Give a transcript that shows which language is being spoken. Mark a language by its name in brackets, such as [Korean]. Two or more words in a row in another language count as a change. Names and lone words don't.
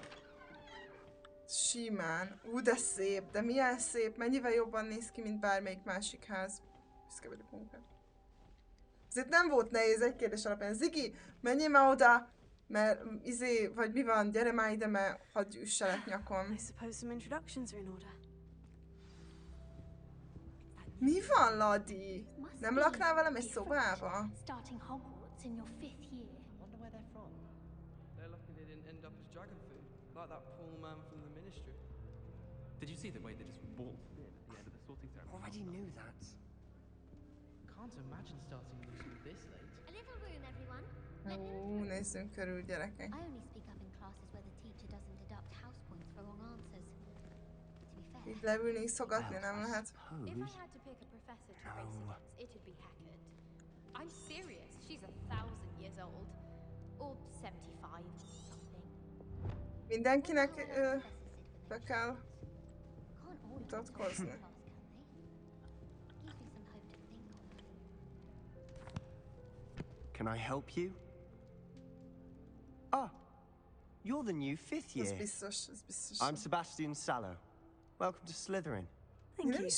[Hungarian] Simán. De szép, de milyen szép, mennyivel jobban néz ki, mint bármelyik másik ház. Büszke vagyok munkát. Ezért nem volt nehéz egy kérdés alapján. Ziggy, menjél már oda, mert vagy mi van, gyere már ide, mert hadd üsselek nyakon. [English] I suppose some introductions are in order. [Hungarian] Mi van, Ladi? Nem laknál velem egy szobába? [English] Starting Hogwarts in your 5th year. I wonder where they're from. They're lucky they didn't end up as dragon food, like that poor man from the ministry. Did you see the way they just walked in at the end of the sorting ceremony? Already knew that. Can't imagine starting new school this late. A little room, everyone. [Hungarian] Nézzünk körül, gyerekek. [English] I only speak up in classes where the teacher doesn't deduct house points for wrong answers. To be fair, [Hungarian] Itt leülni, szogatni nem lehet. [English] If I had to pick a professor to race against, it'd be Hackett. I'm serious. She's 1,000 years old. Or 75, something. [Hungarian] Mindenkinek be kell mutatkozni. [English] Can I help you? Ah, you're the new 5th year. I'm Sebastian Sallow. Welcome to Slytherin. Thank you.